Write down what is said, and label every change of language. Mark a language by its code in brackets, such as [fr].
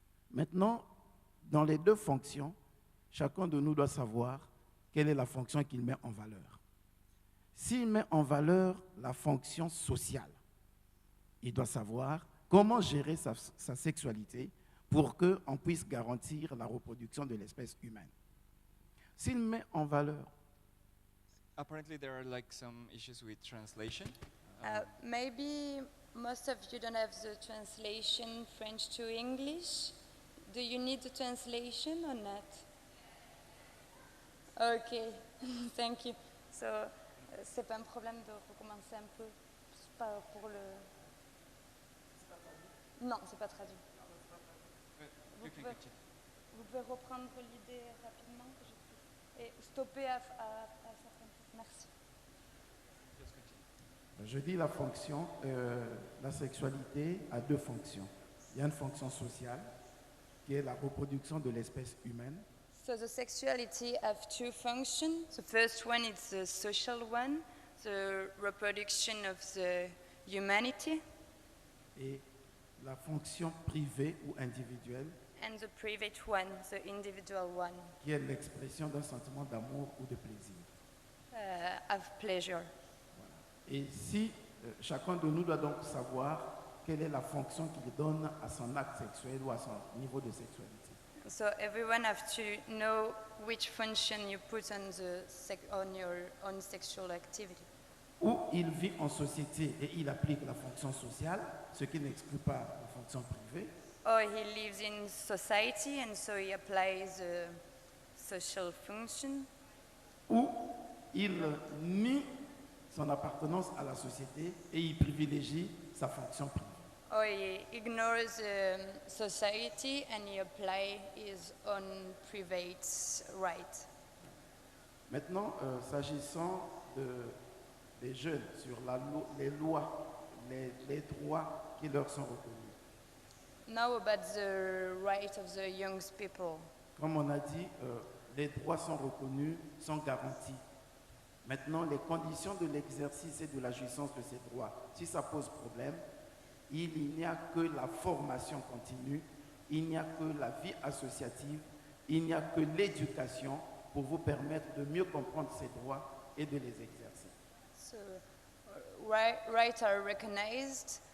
[fr] Maintenant, dans les deux fonctions, chacun de nous doit savoir quelle est la fonction qu'il met en valeur. S'il met en valeur la fonction sociale, il doit savoir comment gérer sa sexualité pour qu'on puisse garantir la reproduction de l'espèce humaine. S'il met en valeur... [en] Apparently there are like some issues with translation. Maybe most of you don't have the translation French to English. Do you need the translation or not? Okay, thank you. [fr] So, c'est pas un problème de recommencer un peu, c'est pas pour le... Non, c'est pas traduit. Vous pouvez reprendre l'idée rapidement et stopper à certains trucs. Merci. Je dis la fonction, la sexualité a deux fonctions. Il y a une fonction sociale qui est la reproduction de l'espèce humaine. [en] So the sexuality have two functions. The first one is the social one, the reproduction of the humanity. [fr] Et la fonction privée ou individuelle, [en] And the private one, the individual one, [fr] qui est l'expression d'un sentiment d'amour ou de plaisir. [en] of pleasure. [fr] Et si chacun de nous doit donc savoir quelle est la fonction qu'il donne à son acte sexuel ou à son niveau de sexualité. [en] So everyone have to know which function you put on your own sexual activity. [fr] Ou il vit en société et il applique la fonction sociale, ce qui n'exclut pas la fonction privée. [en] Or he lives in society and so he applies the social function. [fr] Ou il nie son appartenance à la société et il privilégie sa fonction privée. [en] Or he ignores society and he applies his own private right. [fr] Maintenant, s'agissant des jeunes sur les lois, les droits qui leur sont reconnus. [en] Now about the right of the young people. [fr] Comme on a dit, les droits sont reconnus, sont garantis. Maintenant, les conditions de l'exercice et de la jouissance de ces droits, si ça pose problème, il n'y a que la formation continue, il n'y a que la vie associative, il n'y a que l'éducation pour vous permettre de mieux comprendre ces droits et de les exercer. [en] So, rights are recognized.